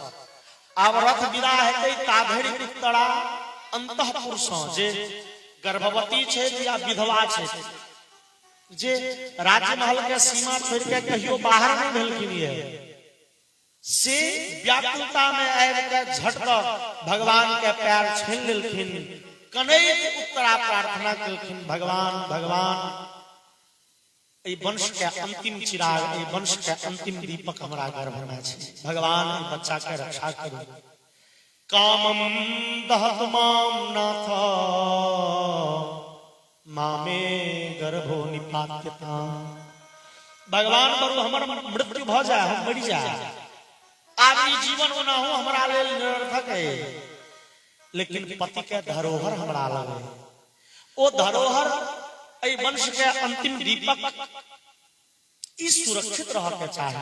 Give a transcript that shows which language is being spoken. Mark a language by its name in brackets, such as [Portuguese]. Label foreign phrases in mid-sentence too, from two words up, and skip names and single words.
[Maithili] आब रथ विदा हेतै ताधरि उत्तरा अंतःपुर सँ, जे गर्भवती छै या विधवा छै, जे राजमहल के सीमा छोड़ के कहियो बाहर नहीं भेलखिन ये, से व्याकुलता में आबि के झटक भगवान के पैर छीन लेलखिन। कनैत उत्तरा प्रार्थना केलखिन, भगवान भगवान एहि वंश के अंतिम चिराग, एहि वंश के अंतिम दीपक हमरा गर्भ में छै, भगवान एहि बच्चा के रक्षा करू। [Sanskrit] कामम दहत माम नाथ मामे गर्भो निपात्यता। [Maithili] भगवान बरु हमर मृत्यु भ जाए, हम मरि जाए, आब ई जीवन ओना हो हमरा लेल निरर्थक है, लेकिन पति के धरोहर हमरा लगे, ओ धरोहर एहि वंश के अंतिम दीपक ई सुरक्षित रह के चाही।